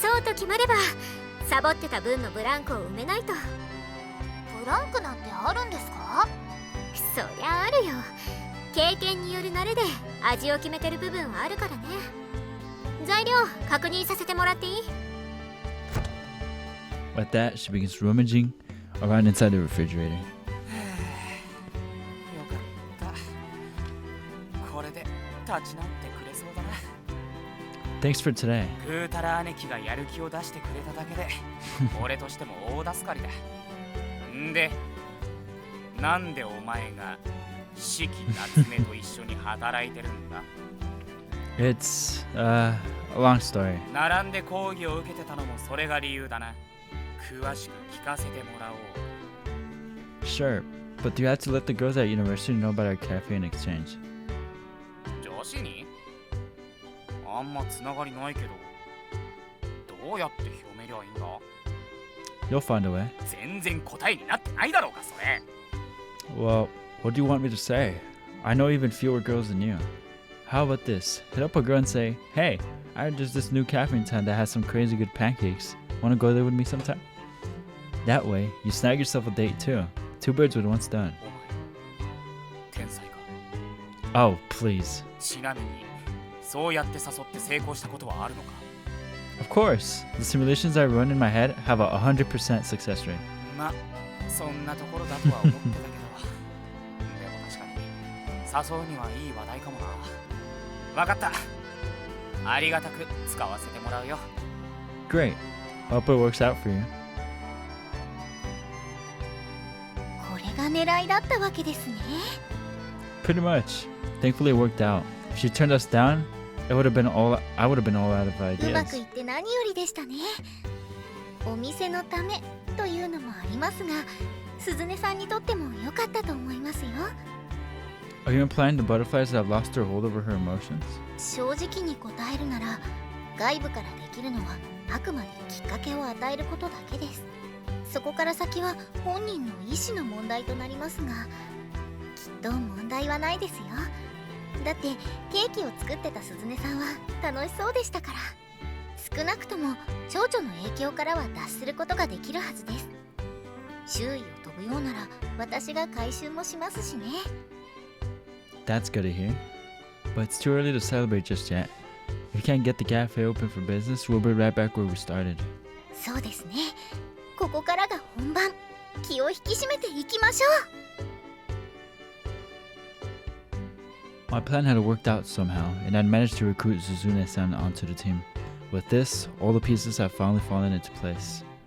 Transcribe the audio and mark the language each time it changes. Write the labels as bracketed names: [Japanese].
[Japanese] そうと決まればサボってた分のブランクを埋めないと。ブランクなんてあるんですか？そりゃあるよ。経験による慣れで味を決めてる部分はあるからね。材料確認させてもらっていい？ [English] With that, she begins rummaging around inside the refrigerator. [Japanese] よかった。これで立ち直ってくれそうだな。 [English] Thanks for today. [Japanese] ぐーたら姉貴がやる気を出してくれただけで俺としても大助かりだ。んで、なんでお前が四季夏目と一緒に働いてるんだ？ [English] It's a long story. [Japanese] 並んで講義を受けてたのもそれが理由だな。詳しく聞かせてもらおう。 [English] Sure, but you have to let the girls at university know about our cafe in exchange. [Japanese] 女子に？あんまつながりないけど、どうやって広めりゃいいんだ？ [English] You'll find a way. [Japanese] 全然答えになってないだろうか、それ。 [English] Well, what do you want me to say? I know even fewer girls than you. How about this? Hit up a girl and say, hey, I heard there's this new cafe in town that has some crazy good pancakes. Wanna go there with me sometime? That way, you snag yourself a date too. Two birds with one stone. [Japanese] お前、天才か。 [English] Oh, please. [Japanese] ちなみに、そうやって誘って成功したことはあるのか？ [English] Of course. The simulations I run in my head have a 100% success rate. [Japanese] ま、そんなところだとは思ってたけど。でも確かに、誘うにはいい話題かもな。わかった。ありがたく使わせてもらうよ。 [English] Great. Hope it works out for you. [Japanese] これが狙いだったわけですね。 [English] Pretty much. Thankfully it worked out. If she turned us down, I would have been all out of [Japanese] うま [English] ideas. [Japanese] くいって何よりでしたね。お店のためというのもありますが、鈴音さんにとっても良かったと思いますよ。 [English] Are you implying the butterflies have lost their hold over her emotions? [Japanese] 正直に答えるなら、外部からできるのはあくまできっかけを与えることだけです。そこから先は本人の意思の問題となりますが、きっと問題はないですよ。だってケーキを作ってた鈴音さんは楽しそうでしたから。少なくとも蝶々の影響からは脱することができるはずです。周囲を飛ぶようなら私が回収もしますしね。 [English] That's good to hear. But it's too early to celebrate just yet. If we can't get the cafe open for business, we'll be right back where we started. [Japanese] そうですね。ここからが本番。気を引き締めていきましょう。 [English] My plan had worked out somehow, and I'd managed to recruit Suzune-san onto the team. With this, all the pieces have finally fallen into place.